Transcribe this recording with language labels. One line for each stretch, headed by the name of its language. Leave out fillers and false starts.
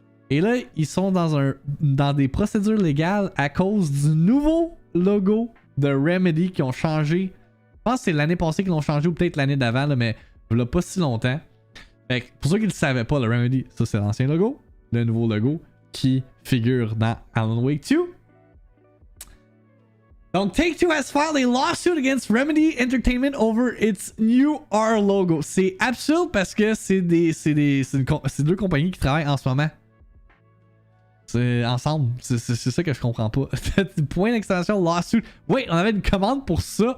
French: Et là, ils sont dans des procédures légales à cause du nouveau logo de Remedy qui ont changé. Je pense que c'est l'année passée qu'ils l'ont changé ou peut-être l'année d'avant, là, mais il n'y a pas si longtemps. Fait que pour ceux qui ne le savaient pas, le Remedy, ça c'est l'ancien logo. Le nouveau logo qui figure dans Alan Wake 2. Donc,
English: Take-Two has filed a lawsuit against Remedy Entertainment over its new R logo.
French: C'est absurde parce que c'est deux compagnies qui travaillent en ce moment. C'est ensemble. C'est ça que je comprends pas. Point d'extension lawsuit.
English: Wait,
French: on avait une commande pour ça.